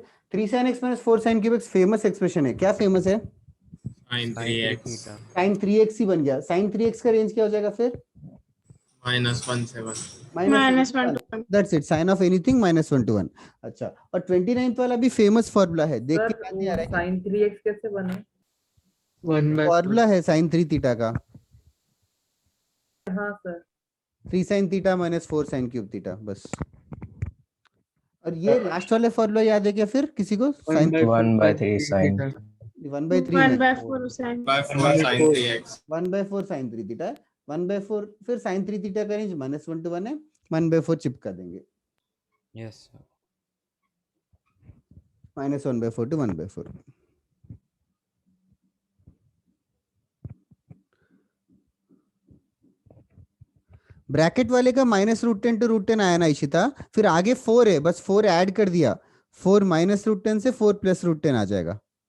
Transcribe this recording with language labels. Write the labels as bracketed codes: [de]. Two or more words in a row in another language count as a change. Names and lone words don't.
[en] 3 sin x minus 4 sin cube x famous expression [hi] है। क्या फेमस है? [en] sin 3x [hi] sin 3x ही बन गया। sin 3x का रेंज क्या हो जाएगा फिर? -1 से 1। [en] -1 to 1, that's it, sine of anything -1 to 1। [hi] अच्छा, और 29th वाला भी [en] famous formula [hi] है, देख के याद नहीं आ रहा है? sin 3x कैसे बना? फॉर्मूला है [en] sin 3 theta [hi] का। हाँ सर। [en] 3 sin theta minus 4 sin cube theta, बस। और ये लास्ट वाले फॉर्मूला याद है क्या फिर किसी को? sin 1/3 sin [hi] 1/3 में [en] 1/4 sin 1/4 sin 3x 1/4 sin 3 theta, [hi] 1/4 फिर [en] sin 3 theta [hi] का रेंज [en] -1 to 1 [hi] है, 1/4 चिपका देंगे। [en] yes sir. -1/4 to 1/4। [hi] ब्रैकेट वाले का [en] -√10 to √10 [hi] आया ना इशिता, फिर आगे 4 है, बस 4 ऐड कर दिया, 4 -√10 से 4 + √10 आ जाएगा।